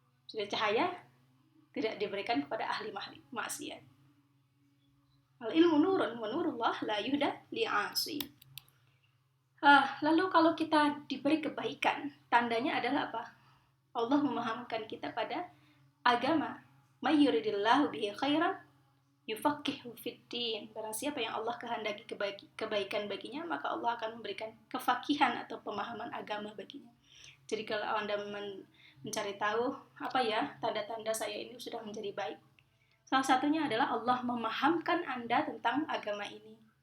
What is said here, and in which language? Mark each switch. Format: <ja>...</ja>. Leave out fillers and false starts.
<id>Sudah cahaya tidak diberikan kepada ahli maksiat.</id> <ar>Al ilmu nurun wa nurullah la yuhda li'asi.</ar> <id>Lalu kalau kita diberi kebaikan, tandanya adalah apa? Allah memahamkan kita pada agama.</id> <ar>May yuridillahu bihi khairan yufaqihu fiddin.</ar> <id>Barang siapa yang Allah kehendaki kebaikan baginya, maka Allah akan memberikan kefakihan atau pemahaman agama baginya. Jadi kalau Anda mencari tahu tanda-tanda saya ini sudah menjadi baik, salah satunya adalah Allah memahamkan Anda tentang agama ini.</id>